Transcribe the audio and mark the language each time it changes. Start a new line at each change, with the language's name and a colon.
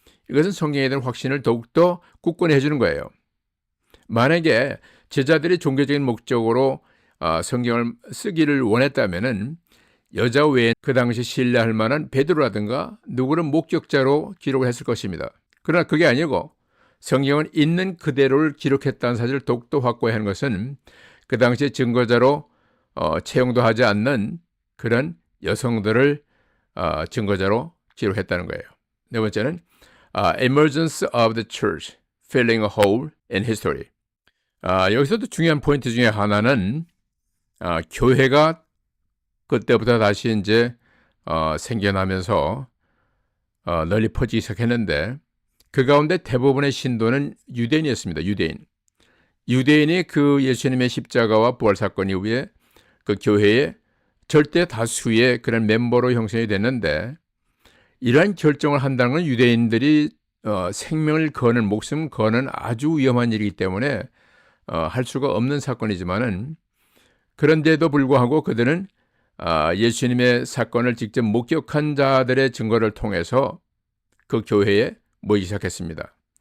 Korean: 이것은 성경에 대한 확신을 더욱더 굳건히 해주는 거예요. 만약에 제자들이 종교적인 목적으로 성경을 쓰기를 원했다면은 여자 외에 그 당시 신뢰할 만한 베드로라든가 누구를 목격자로 기록을 했을 것입니다. 그러나 그게 아니고 성경은 있는 그대로를 기록했다는 사실을 더욱더 확고히 하는 것은 그 당시에 증거자로 채용도 하지 않는 그런 여성들을 증거자로 기록했다는 거예요. 네 번째는
English: emergence of the church filling a hole in history.
Korean: 여기서도 중요한 포인트 중에 하나는 교회가 그때부터 다시 이제 생겨나면서 널리 퍼지기 시작했는데 그 가운데 대부분의 신도는 유대인이었습니다. 유대인이 그 예수님의 십자가와 부활 사건 이후에 그 교회의 절대 다수의 그런 멤버로 형성이 됐는데 이러한 결정을 한다는 건 유대인들이 생명을 거는 목숨 거는 아주 위험한 일이기 때문에 할 수가 없는 사건이지만은 그런데도 불구하고 그들은 예수님의 사건을 직접 목격한 자들의 증거를 통해서 그 교회에 모이기 시작했습니다.